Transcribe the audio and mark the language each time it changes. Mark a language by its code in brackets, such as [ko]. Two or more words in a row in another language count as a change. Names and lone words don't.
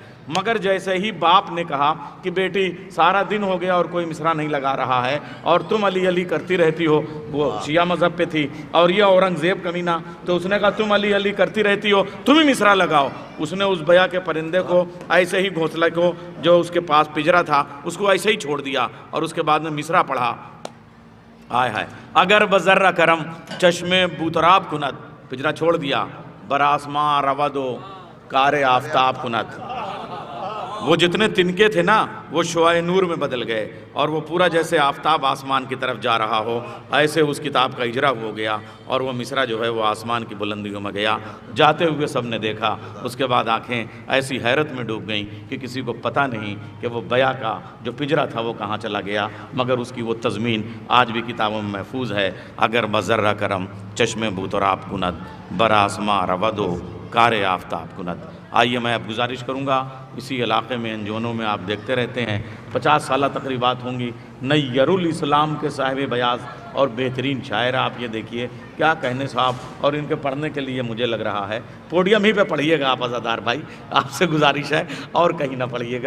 [ur] مگر جیسے ہی باپ نے کہا کہ بیٹی سارا دن ہو گیا اور کوئی مصرع نہیں لگا رہا ہے اور تم علی علی کرتی رہتی ہو، وہ شیعہ مذہب پہ تھی اور یہ اورنگزیب کمینہ، تو اس نے کہا تم علی علی کرتی رہتی ہو تم ہی مصرع لگاؤ. اس نے اس بیا کے پرندے کو ایسے ہی گھونسلے کو جو اس کے پاس پجرا تھا اس کو ایسے ہی چھوڑ دیا اور اس کے بعد میں مصرع پڑھا. آئے ہائے [fa] اگر بذرہ کرم چشم بوتراب کند، [ur] پجرا چھوڑ دیا، [fa] بر آسمان رودو کار آفتاب کند. [ur] وہ جتنے تنکے تھے نا وہ شعاع نور میں بدل گئے اور وہ پورا جیسے آفتاب آسمان کی طرف جا رہا ہو ایسے اس کتاب کا اجرا ہو گیا اور وہ مصرع جو ہے وہ آسمان کی بلندیوں میں گیا. جاتے ہوئے سب نے دیکھا. اس کے بعد آنکھیں ایسی حیرت میں ڈوب گئیں کہ کسی کو پتہ نہیں کہ وہ بیا کا جو پجرا تھا وہ کہاں چلا گیا. مگر اس کی وہ تضمین آج بھی کتابوں میں محفوظ ہے. [fa] اگر بذرہ کرم چشم بوتراب کند، بر آسمان رودو کار آفتاب کند. [ur] آئیے میں اب گزارش کروں گا، اسی علاقے میں انجونوں میں آپ دیکھتے رہتے ہیں 50 سالہ تقریبات ہوں گی. نیر الاسلام کے صاحب بیاض اور بہترین شاعر، آپ یہ دیکھیے کیا کہنے صاحب. اور ان کے پڑھنے کے لیے مجھے لگ رہا ہے پوڈیم ہی پہ پڑھیے گا آپ عزادار بھائی، آپ سے گزارش ہے اور کہیں نہ پڑھیے گا.